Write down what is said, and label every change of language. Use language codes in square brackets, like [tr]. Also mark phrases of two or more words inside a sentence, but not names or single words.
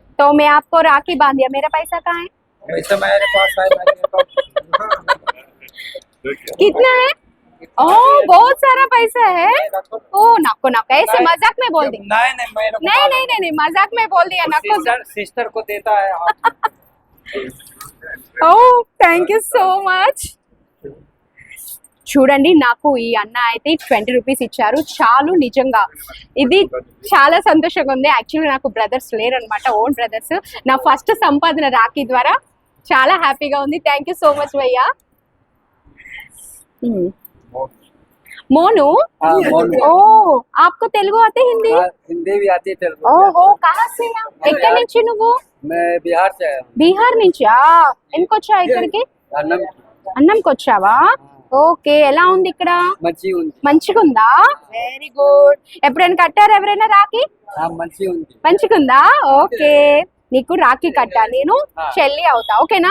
[hi] तो मैं आपको राखी बांध दिया, मेरा पैसा कहाँ है? वैसे मेरे पास है, कितना है? ओ, बहुत सारा पैसा है. ओ नको नको, ऐसे मजाक में बोल दी. नहीं नहीं, मेरे को नहीं नहीं नहीं नहीं, मजाक में बोल दिया. नको. सिस्टर को देता है। [en] Oh thank you so much. [te] చూడండి, నాకు ఈ అన్న అయితే 20 రూపీస్ ఇచ్చారు చాలు. నిజంగా ఇది చాలా సంతోషంగా ఉంది. యాక్చువల్లీ నాకు బ్రదర్స్ లేరు అనమాట, [en] own brothers. [te] నా ఫస్ట్ సంపాదన రాఖీ ద్వారా. చాలా హ్యాపీగా ఉంది. [en] Thank you so much bhaiya. मोनू? [hi] ओ, आपको तेलुगु आते, हिंदी? हिंदी भी आती है, तेलुगु। ఓహో, कहाँ से? [te] ఎక్కడి నుంచి నువ్వు? [hi] मैं बिहार से आया हूँ। [te] బీహార్ నుంచా? ఎందుకు వచ్చావు ఇక్కడికి? అన్నంకి వచ్చావా? ఓకే, ఎలా ఉంది ఇక్కడ? మంచిగా ఉందా? [en] very good. [te] ఎప్పుడైనా కట్టారు ఎవరైనా రాఖీ? మంచిగుందా? ఓకే, నీకు రాఖీ కట్టా, నేను చెల్లి అవుతా. ఓకేనా?